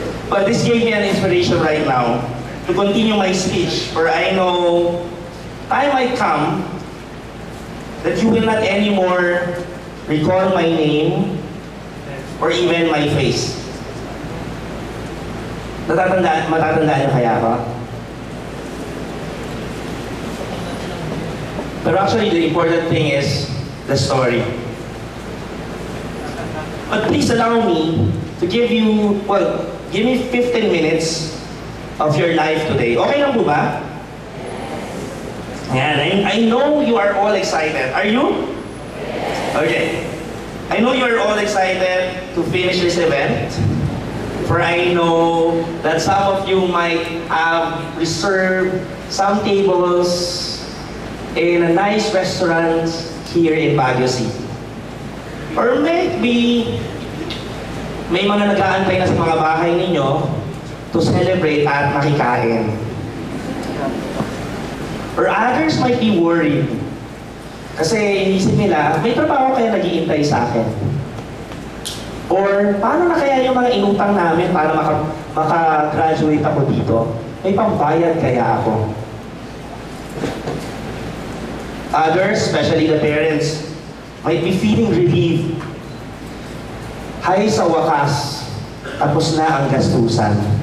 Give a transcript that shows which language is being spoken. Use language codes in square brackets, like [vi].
[en] But this gave me an inspiration right now to continue my speech, for I know time might come that you will not anymore recall my name or even my face. [tl] Matatandaan niyo kaya ako? [en] But actually, the important thing is the story. But please allow me to give you, well, give me 15 minutes of your life today. [tl] Okay lang po ba? [en] Yan, I know you are all excited. Are you? Okay. I know you are all excited to finish this event. For I know that some of you might have reserved some tables in a nice restaurant here in Baguio City. Or maybe [tl] may mga nag-aantay na sa mga bahay ninyo [en] to celebrate [tl] at makikain. [en] Or others might be worried [tl] kasi inisip nila, may trabaho kaya nag-iintay sa akin. Or paano na kaya yung mga inutang namin para maka-graduate ako dito? May pambayad kaya ako? [en] Others, especially the parents, might be feeling relieved. [tl] Hay sa wakas, tapos na ang gastusan.